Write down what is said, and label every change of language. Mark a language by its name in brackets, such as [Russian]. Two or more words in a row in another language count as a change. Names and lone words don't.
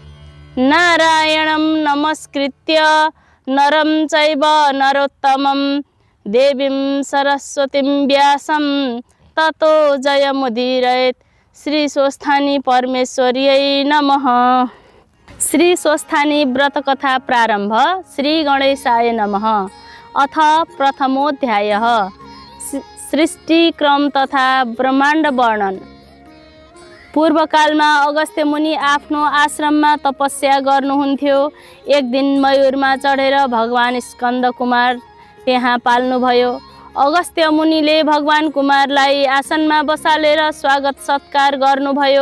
[Sanskrit] नारायणं नमस्कृत्य नरं चैव नरोत्तमं देवीं सरस्वतीं व्यासं ततो जयमुदीरयेत्। श्री स्वस्थानी परमेश्वर्यै नमः। श्री स्वस्थानी व्रत कथा प्रारंभ। श्री गणेशाय नमः। अथ प्रथमोऽध्यायः सृष्टिक्रम तथा ब्रह्माण्ड वर्णन। [Nepali] पूर्वकालमा अगस्त्य मुनि आफ्नो आश्रममा तपस्या गर्नुहुन्थ्यो। एक दिन मयूरमा चढेर भगवान स्कन्द कुमार त्यहाँ पाल्नुभयो। अगस्त्य मुनिले भगवान कुमारलाई आसनमा बसालेर स्वागत सत्कार गर्नुभयो।